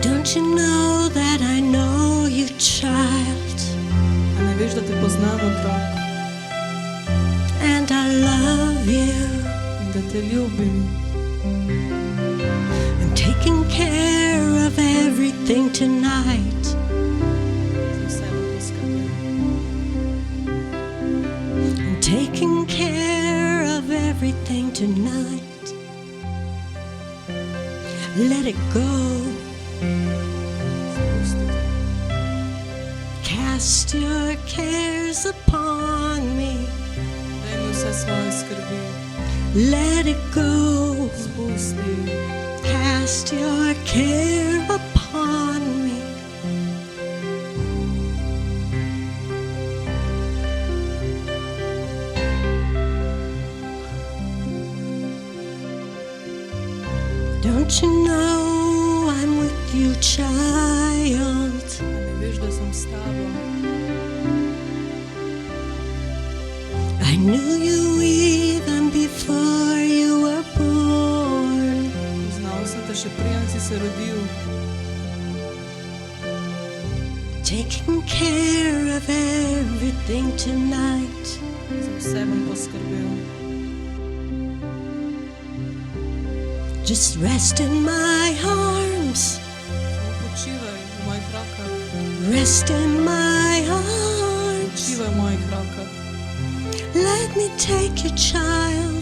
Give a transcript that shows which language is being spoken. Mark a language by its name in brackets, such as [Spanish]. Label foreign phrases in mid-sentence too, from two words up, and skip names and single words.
[English] Don't you know that I know you, child? [Slovenian] A ne veš, da te poznam, otrok, [English] And I love you. [Slovenian] in da te ljubim. [English] I'm taking care of everything tonight. [Slovenian] Za vse bom poskrbel. [English] I'm taking care of everything tonight. Let it go. [Slovenian] Spusti te. [English] Cast your cares upon me. [Slovenian] Daj mi vse svoje skrbi. [English] Let it go. [Slovenian] Spusti. [English] Cast your care upon me. Don't you know I'm with you, child? [Slovenian] A ne veš, da sem s tabo. [English] I knew you even before you were born. [Slovenian] Poznal sem te še preden si se rodil. [English] Taking care of everything tonight. [Slovenian] Za vse bom poskrbel. [English] Just rest in my arms. [Slovenian] Samo počivaj v mojih rokah. [English] Rest in my arms. [Slovenian] Počivaj v mojih rokah. [English] Let me take your child.